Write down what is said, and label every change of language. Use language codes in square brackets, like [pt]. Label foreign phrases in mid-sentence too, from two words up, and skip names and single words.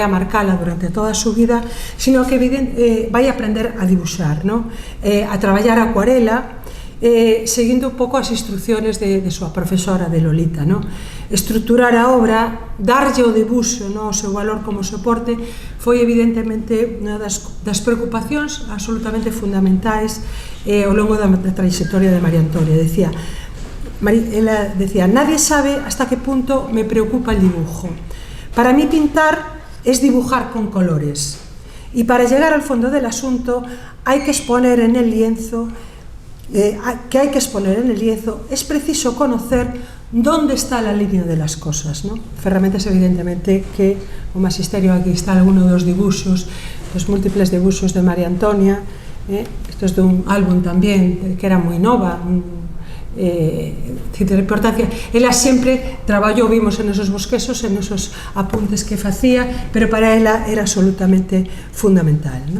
[gl] marcala durante toda a súa vida, sino que vai a aprender a dibuixar, a traballar a acuarela, seguindo un pouco as instruccións de súa profesora de Lolita, estruturar a obra, darlle o debuxo, o seu valor como soporte, foi evidentemente unha das preocupacións absolutamente fundamentais ao longo da trayectoria de María Antonia. Ela decía, [es] nadie sabe hasta que punto me preocupa el dibujo. Para mí pintar es dibujar con colores y para llegar al fondo del asunto hay que exponer en el lienzo es preciso conocer ¿dónde está la línea de las cosas, no? [gl] Ferramentas, evidentemente, que o magisterio, aquí está alguno dos dibuxos, dos múltiples dibuxos de María Antonia, isto é dun álbum tamén que era moi nova, de importancia. Ela sempre traballou, vimos en esos bosquesos, en esos apuntes que facía, pero para ela era absolutamente fundamental, no?